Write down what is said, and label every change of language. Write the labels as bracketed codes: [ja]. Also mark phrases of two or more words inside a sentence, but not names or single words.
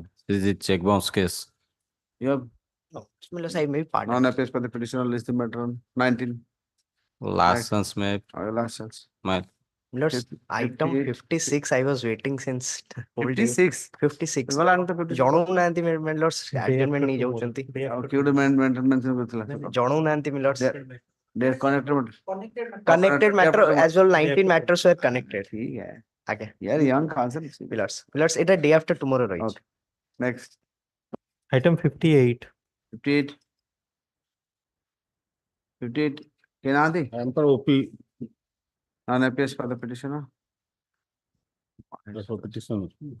[en] This is a check bounce case. Yep. No, None appears for the petitioner list the matter on 19. Last chance, may Last chance. my Lords, item 56 I was waiting since whole day. 56. 56 Well, I'm the petitioner. [or] ଜଣଉ ନାହାନ୍ତି [en] my lords adjournment [or] ନେଇ ଯାଉଛନ୍ତି ଜଣଉ ନାହାନ୍ତି [en] my lords They are connected. connected matter as well 19 matters were connected [hi] ठीक है आगे [en] यार young counsel my lords এটা day after tomorrow ରହିଛି Okay. Next. Item 58. 58. 58. Kenadi? I am for OP. None appears for the petitioner. For petitioner.